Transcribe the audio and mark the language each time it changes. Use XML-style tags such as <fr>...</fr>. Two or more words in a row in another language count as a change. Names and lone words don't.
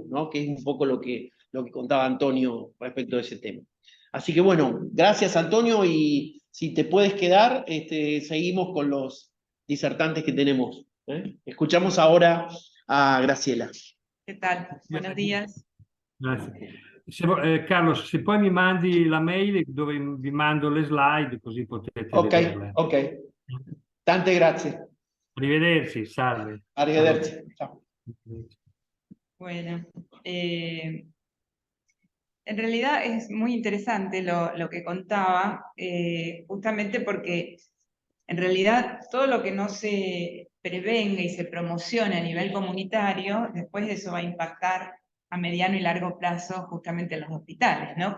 <es>Que es un poco lo que contaba Antonio respecto a ese tema. Así que bueno, gracias Antonio, y si te puedes quedar, seguimos con los disertantes que tenemos. Escuchamos ahora a Graciela. ¿Qué tal? Buenos días.</es> <it>Grazie. Carlos, se poi mi mandi la mail dove vi mando le slide così potete Ok, vederle. ok. Tante grazie. Arrivederci, salve. Arrivederci. Ciao.</it> <es>Bueno, en realidad es muy interesante lo que contaba, justamente porque en realidad todo lo que no se prevenga y se promocione a nivel comunitario, después eso va a impactar a mediano y largo plazo justamente en los hospitales, ¿no?</es>